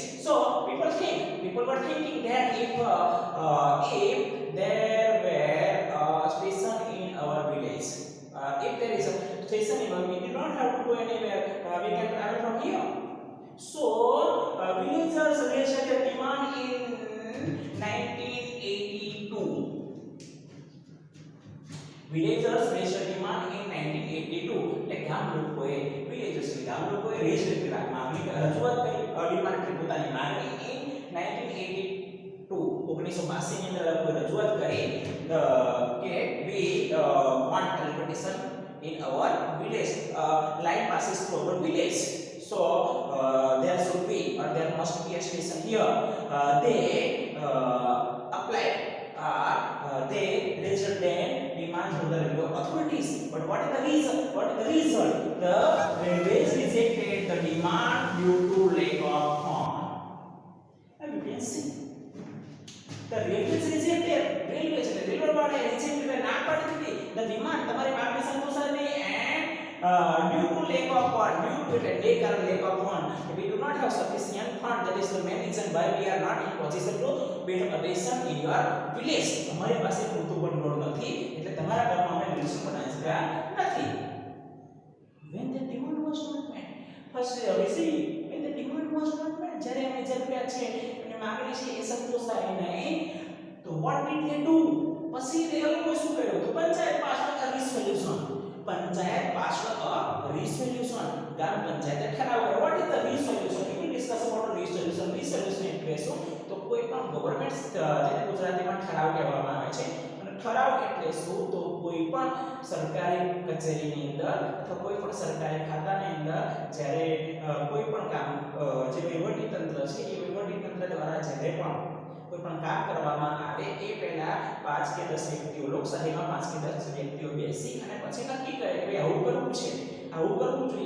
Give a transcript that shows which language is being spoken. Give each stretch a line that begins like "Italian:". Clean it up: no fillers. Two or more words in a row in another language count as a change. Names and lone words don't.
English: So people were thinking that if there were a station in our village, if there is a station in our village, we do not have to go anywhere, we can travel from here. So villagers raised their demand in 1982. Villagers raised demand in 1982.
Gujarati: એટલે ગામ લોકોએ raised માંગણી રજૂઆત કરી ડિમાન્ડ પોતાની માંગણી in 1982 1982 ની અંદર લોકોએ રજૂઆત કરી કે
English: we want transportation in our village, line passes through our village, so there should be or there must be a station here. They applied they raised their demand to the railway authorities, but what is the reason? The railways rejected the demand due to lack of funds. And you can see the railways rejected railway વાળાએ rejected
Gujarati: ના પાડી દીધી
English: the demand
Gujarati: તમારી માંગણી સંતોષાય નહીં
English: and due to lack of fund, lack of fund, we do not have sufficient fund. That is the main reason why we are not in position to build a station in your village.
Hindi: हमारे पास
Gujarati: પૂરતું ભંડોળ નથી એટલે તમારા ગામમાં અમે સ્ટેશન બનાવી શક્યા નથી.
English: When the demand was not met, first we see when the demand was not met,
Gujarati: જ્યારે અમે જરૂરિયાત છે અને માંગણી છે એ સંતોષાય નહીં, તો
English: what did they do?
Gujarati: પછી એ લોકો શું કર્યું? તો પંચાયત
English: pass a resolution.
Gujarati: पंचायत
English: passed a resolution.
Gujarati: ગ્રામ પંચાયત ઠરાવ કર્યો.
English: What is the resolution? We will discuss about resolution.
Gujarati: Resolution એટલે શું? તો કોઈ પણ ગવર્નમેન્ટ જેને ગુજરાતીમાં ઠરાવ કહેવામાં આવે છે, અને ઠરાવ એટલે શું? તો કોઈ પણ સરકારી કચેરીની અંદર અથવા કોઈ પણ સરકારી ખાતાની અંદર જ્યારે કોઈ પણ કામ જે વહીવટી તંત્ર છે એ વહીવટી તંત્ર દ્વારા જ્યારે પણ કોઈ પણ કામ કરવામાં આવે એ પહેલા 5 કે 10 વ્યક્તિઓ લોકશાહીમાં 5 કે 10 વ્યક્તિઓ બેસી અને પછી નક્કી કરે કે આવું કરવું છે, આવું કરવું જોઈએ.